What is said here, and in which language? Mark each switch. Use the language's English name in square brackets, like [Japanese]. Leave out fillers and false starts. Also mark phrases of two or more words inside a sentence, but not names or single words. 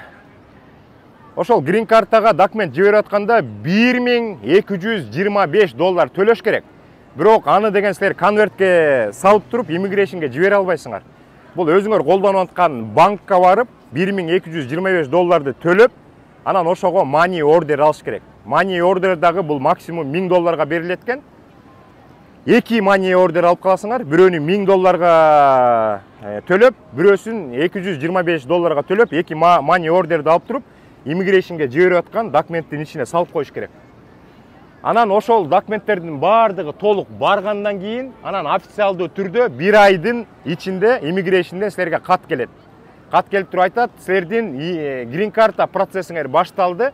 [Kyrgyz] Ошол грин картага документ жиберип атканда $1225 төлөш керек. Бирок аны деген силер конвертке салып туруп, иммигрейшнге жибере албайсыңар. Бул өзүңөр колдонуп аткан банкка барып, $1225 төлөп, анан ошого [English] money order [Kyrgyz] алыш керек. [English] Money order [Kyrgyz] дагы бул максимум $1000 берилет экен. 2 [English] money order [Kyrgyz] алып каласыңар, бирөөнү $1000 төлөп, бирөөсүн $225 төлөп, 2 [English] money orderди [Kyrgyz] алып туруп, иммигрейшнге жиберип аткан документтин ичине салып коюш керек. Анан ошол документтердин баардыгы толук баргандан кийин, анан официалдуу түрдө 1 айдын ичинде иммигрейшнден силерге кат келет. Кат келип туруп айтат, силердин грин карта процессиңер башталды.